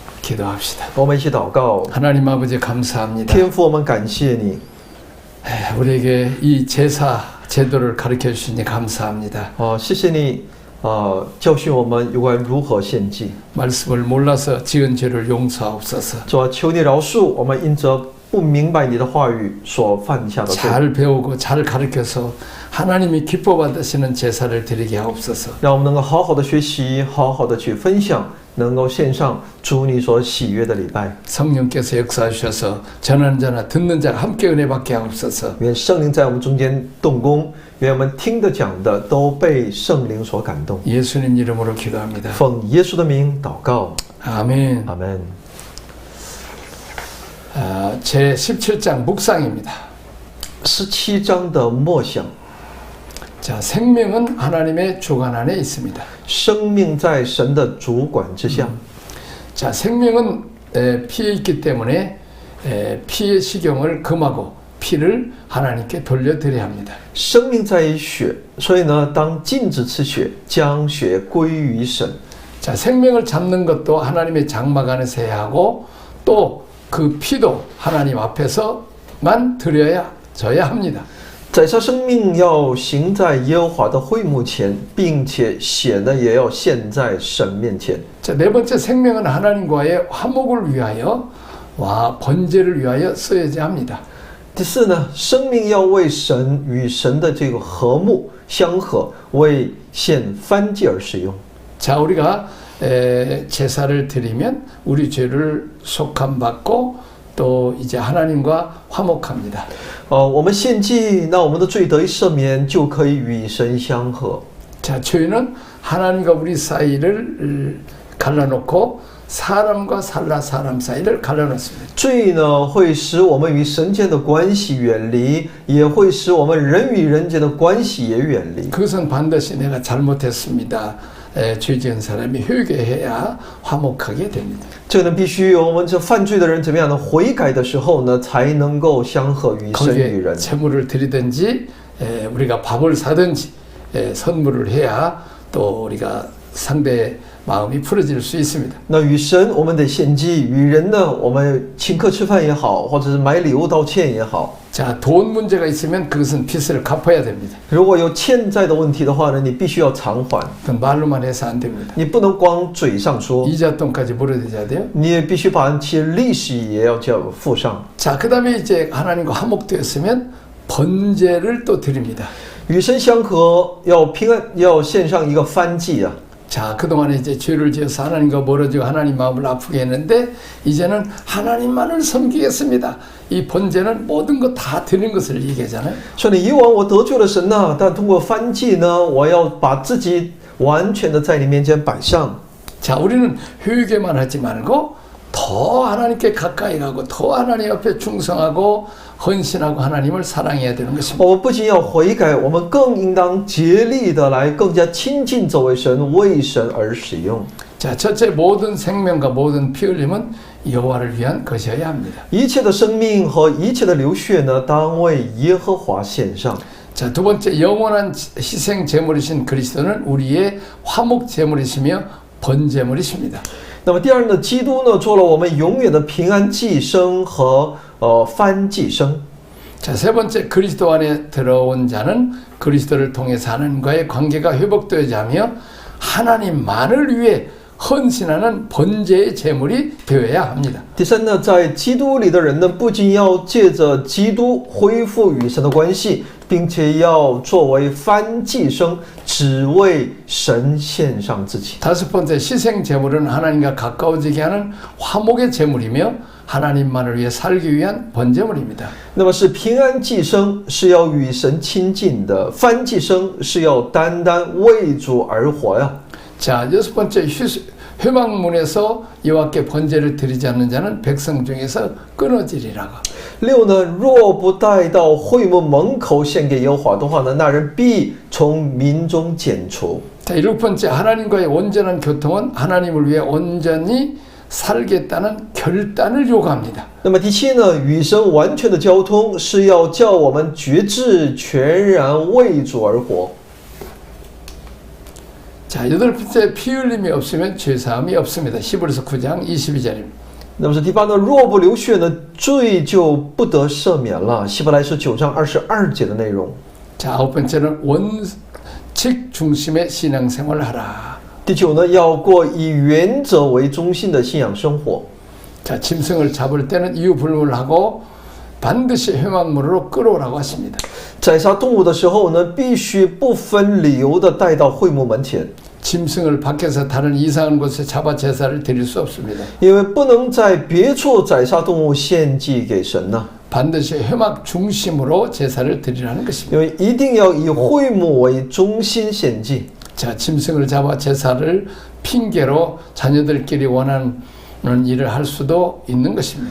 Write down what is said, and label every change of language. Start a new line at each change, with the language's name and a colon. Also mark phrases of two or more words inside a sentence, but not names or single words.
Korean: 기도합시다.
Chinese: 我们一起祷告。
Korean: 하나님 아버지 감사합니다.
Chinese: 天父，我们感谢你，
Korean: 우리에게 이 제사 제도를 가르쳐 주시니 감사합니다.
Chinese: 谢谢你，教训我们有关如何献祭。
Korean: 말씀을 몰라서 지은 죄를 용서하옵소서.
Chinese: 主啊，求你饶恕我们因着不明白你的话语所犯下的罪，
Korean: 잘 배우고 잘 가르쳐서 하나님이 기뻐 받으시는 제사를 드리게 하옵소서.
Chinese: 让我们能够好好的学习，好好的去分享，能够献上主你所喜悦的礼拜。
Korean: 성령께서 역사하셔서 전하는 자나 듣는 자가 함께 은혜 받게 하옵소서.
Chinese: 愿圣灵在我们中间动工，愿我们听的讲的都被圣灵所感动。
Korean: 예수님 이름으로 기도합니다.
Chinese: 奉耶稣的名祷告，
Korean: 아멘.
Chinese: 阿门。
Korean: 제 17장 묵상입니다.
Chinese: 17 章的默想，
Korean: 자, 생명은 하나님의 주관 안에 있습니다.
Chinese: 生命在神的主管之下。
Korean: 자, 생명은 피에 있기 때문에 피의 식용을 금하고 피를 하나님께 돌려드려야 합니다.
Chinese: 生命在于血，所以呢，当禁止吃血，将血归于神。
Korean: 자, 생명을 잡는 것도 하나님의 장막 안에서 해야 하고 또 그 피도 하나님 앞에서만 드려야 합니다.
Chinese: 宰杀生命要行在耶和华的会幕前，并且血呢也要献在神面前。
Korean: 자, 네 번째 생명은 하나님과의 화목을 위하여 번제를 위하여 쓰여야 합니다.
Chinese: 第四呢，生命要为神与神的这个和睦相合，为献燔祭而使用。
Korean: 자, 우리가 제사를 드리면 우리 죄를 속함 받고 또 이제 하나님과 화목합니다.
Chinese: 我们献祭，那我们的罪得以赦免，就可以与神相合。
Korean: 자, 죄는 하나님과 우리 사이를 갈라놓고 사람과 사람 사이를 갈라놓습니다.
Chinese: 罪呢会使我们与神间的关系远离，也会使我们人与人间的关系也远离。
Korean: 그것은 반드시 내가 잘못했습니다. 죄 지은 사람이 회개해야 화목하게 됩니다.
Chinese: 这个呢，必须有我们这犯罪的人怎么样呢？悔改的时候呢，才能够相合于神与
Korean: 거기에
Chinese: 人。
Korean: 재물을 드리든지 우리가 밥을 사든지 선물을 해야 또 우리가 상대의 마음이 풀어질 수 있습니다.
Chinese: 那与神我们得献祭，与人呢，我们请客吃饭也好，或者是买礼物道歉也好。
Korean: 자, 돈 문제가 있으면 그것은 빚을 갚아야 됩니다.
Chinese: 如果有欠债的问题的话呢，你必须要偿还，
Korean: 그건 말로만 해서 안 됩니다.
Chinese: 你不能光嘴上说，
Korean: 이자돈까지 물어드려야 돼요.
Chinese: 你也必须把那些利息也要叫付上。
Korean: 자, 그 다음에 이제 하나님과 화목되었으면 번제를 또 드립니다.
Chinese: 与神相合，要平安，要献上一个燔祭啊。
Korean: 자, 그동안에 이제 죄를 지어서 하나님과 멀어지고 하나님 마음을 아프게 했는데 이제는 하나님만을 섬기겠습니다. 이 번제는 모든 것 다 드리는 것을 얘기하잖아요.
Chinese: 说你以往我得罪了神呐，但通过燔祭呢，我要把自己完全的在你面前摆上。
Korean: 자, 우리는 회개만 하지 말고 더 하나님께 가까이 가고 더 하나님 앞에 충성하고 헌신하고 하나님을 사랑해야 되는 것입니다.
Chinese: 我们不仅要悔改，我们更应当竭力的来更加亲近这位神，为神而使用。
Korean: 자, 첫째 모든 생명과 모든 피 흘림은 여호와를 위한 것이어야 합니다.
Chinese: 一切的生命和一切的流血呢，当为耶和华献上。
Korean: 자, 두 번째 영원한 희생 제물이신 그리스도는 우리의 화목 제물이시며 번제물이십니다.
Chinese: 那么第二呢，基督呢做了我们永遠的平安祭牲和燔祭牲。
Korean: 자, 세 번째 그리스도 안에 들어온 자는 그리스도를 통해서 하나님과의 관계가 회복되어야 하며 하나님만을 위해 헌신하는 번제의 제물이 되어야 합니다.
Chinese: 第三呢，在基督里的人呢，不仅要借着基督恢复与神的关系，并且要作为燔祭牲，只为神献上自己。
Korean: 다섯 번째 희생 제물은 하나님과 가까워지게 하는 화목의 제물이며 하나님만을 위해 살기 위한 번제물입니다.
Chinese: 那么是平安祭牲，是要与神亲近的；燔祭牲是要单单为主而活呀。
Korean: 자, 여섯 번째 회막문에서 여호와께 번제를 드리지 않는 자는 백성 중에서 끊어지리라고.
Chinese: 六呢，若不带到会幕门口献给耶和华的话呢，那人必从民中剪除。
Korean: 자, 일곱 번째 하나님과의 온전한 교통은 하나님을 위해 온전히 살겠다는 결단을 요구합니다.
Chinese: 那么第七呢，与神完全的交通是要叫我们决志全然为主而活。
Korean: 자, 여덟 번째 피 흘림이 없으면 죄사함이 없습니다. 히브리서 9장 22절입니다.
Chinese: 那么是第八呢，若不流血呢，罪就不得赦免了。希伯来书9章22节的内容。
Korean: 자, 아홉 번째는 원칙 중심의 신앙생활을 하라.
Chinese: 第九呢，要过以原则为中心的信仰生活。
Korean: 자, 짐승을 잡을 때는 이유 불문하고 반드시 회막문으로 끌어오라고 하십니다.
Chinese: 宰杀动物的时候呢，必须不分理由的带到会幕门前，
Korean: 짐승을 밖에서 다른 이상한 곳에 잡아 제사를 드릴 수 없습니다.
Chinese: 因为不能在别处宰杀动物献祭给神呢，
Korean: 반드시 회막 중심으로 제사를 드리라는 것입니다.
Chinese: 因为一定要以会幕为中心献祭。
Korean: 자, 짐승을 잡아 제사를 핑계로 자녀들끼리 원하는 일을 할 수도 있는 것입니다.